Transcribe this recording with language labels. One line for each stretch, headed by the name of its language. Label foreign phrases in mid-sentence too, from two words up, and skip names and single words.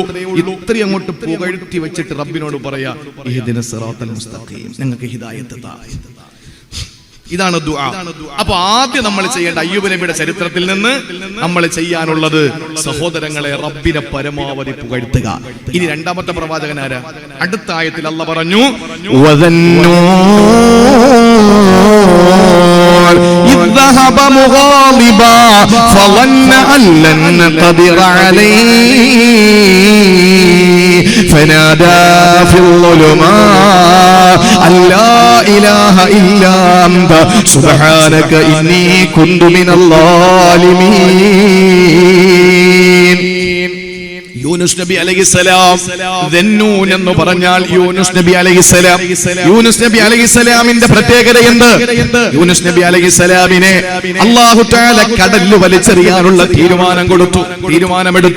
Malayalam: ഇത്രയും അങ്ങോട്ട് പുകഴ്ത്തി വെച്ചിട്ട് റബ്ബിനോട് പറയാ,
Arabic: اهدنا الصراط المستقيم,
Malayalam: ഞങ്ങൾക്ക് ഹിദായത്ത് താ. ഇതാണ് ദുആ. അപ്പൊ ആദ്യം നമ്മൾ ചെയ്യേണ്ട അയ്യൂബ് നബിയുടെ ചരിത്രത്തിൽ നിന്ന് നമ്മൾ ചെയ്യാനുള്ളത്, സഹോദരങ്ങളെ, റബ്ബിനെ പരമാവധി പുകഴ്ത്തുക. ഇനി രണ്ടാമത്തെ പ്രവാചകൻ ആരാ? അടുത്ത ആയത്തിൽ അല്ലാഹ് പറഞ്ഞു,
Arabic: ذهب مغاضبا فظن أن لن نقدر عليه فنادى في الظلمات أن لا إله إلا أنت سبحانك إني كنت من الظالمين.
Malayalam: യൂനുസ് നബി അലൈഹിസ്സലാം, ദന്നൂൻ എന്ന് പറഞ്ഞാൽ യൂനുസ് നബി അലൈഹിസ്സലാം. യൂനുസ് നബി അലൈഹിസ്സലാമിന്റെ പ്രത്യേകത എന്ത്? യൂനുസ് നബി അലൈഹിസ്സലാമിനെ
Arabic: الله تعالى
Malayalam: കടലിൽ വലിച്ചെറിയാനുള്ള തീരുമാനമെടുത്തു.